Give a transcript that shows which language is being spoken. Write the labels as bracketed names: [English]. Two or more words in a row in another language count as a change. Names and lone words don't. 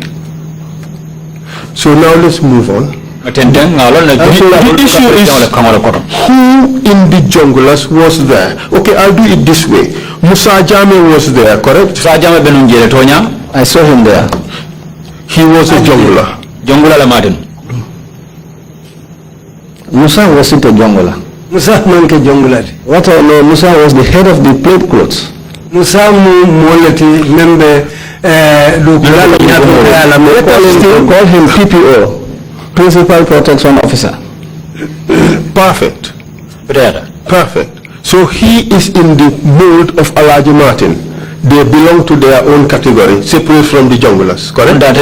[English] So now let's move on. The issue is who in the junglers was there. Okay, I'll do it this way. Musa Jammeh was there, correct? I saw him there. He was a jungler. [Mandingo] Jongula la Martin. [English] Musa wasn't a jungler. [Mandingo] Musa manke jongulati. [English] What I know, Musa was the head of the plainclothes. [Mandingo] Musa mu molati membe [English] Call him PPO, Principal Protection Officer. Perfect. Perfect. So he is in the mold of Alhaji Martin. They belong to their own category, separate from the junglers, correct?